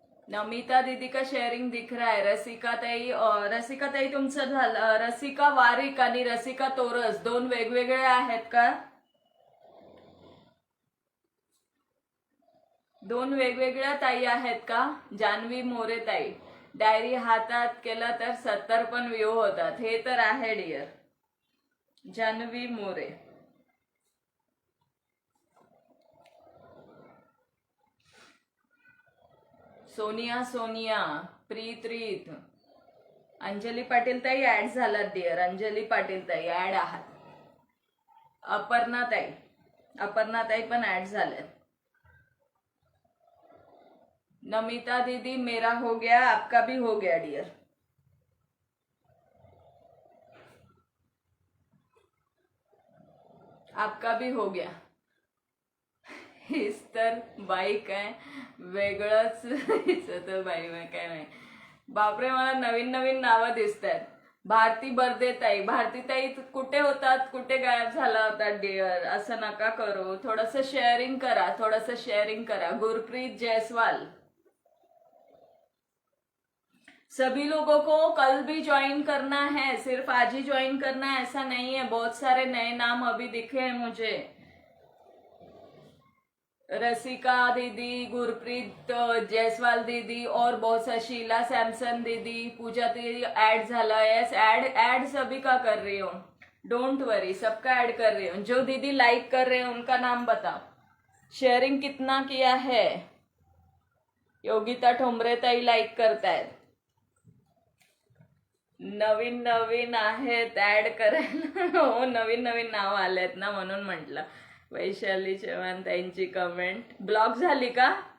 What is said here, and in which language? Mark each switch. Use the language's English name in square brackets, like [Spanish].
[Hindi] नमिता दीदी का शेअरिंग दिख रहा है. [Marathi] रसिका ताई तुमचं झालं. रसिका वारिक आणि रसिका तोरस दोन वेगवेगळे आहेत का? दोन वेगवेगळ्या ताई आहेत का? जान्हवी मोरे ताई, डायरी हातात केला तर 70 पण व्ह्यू होतात. हे तर आहे डिअर. जान्हवी मोरे, सोनिया, प्रीत रीत. अंजली पाटील ताई ऍड झालात डिअर. अंजली पाटील ताई ऍड आहात. अपर्णा ताई पण ऍड झाल्यात. [Hindi] नमिता दीदी मेरा हो गया, आपका भी हो गया डियर. आपका भी हो गया. [Marathi] हीच तर बाई काय वेगळंच हिचं तर बाई काय नाही. बापरे, मला नवीन नवीन नावं दिसत आहेत. भारती बर्देताई. भारतीताई कुठे होतात, कुठे गायब झाला होता डिअर? असं नका करू. थोडंसं शेअरिंग करा, थोडंसं शेअरिंग करा. गुरप्रीत जयस्वाल. [Hindi] सभी लोगों को कल भी ज्वाइन करना है, सिर्फ आज ही ज्वाइन करना है ऐसा नहीं है. बहुत सारे नए नाम अभी दिखे हैं मुझे. रसिका दीदी, गुरप्रीत जयसवाल दीदी और बहुत सारे, शीला सैमसन दीदी, पूजा दीदी [Marathi] ऐड झाला. [Hindi] यस, ऐड सभी का कर रही हूँ. [English] don't worry, [Hindi] सबका ऐड कर रही हूँ. जो दीदी लाइक कर रहे हैं उनका नाम बताओ. शेअरिंग कितना किया है? [Marathi] योगिता ठोंबरे ताई लाईक करतायत. नवीन नवीन आहेत ऍड करायला. हो, नवीन नवीन नाव आलेत ना, म्हणून म्हटलं. वैशाली चव्हाण ताईंची कमेंट. ब्लॉक झाली का?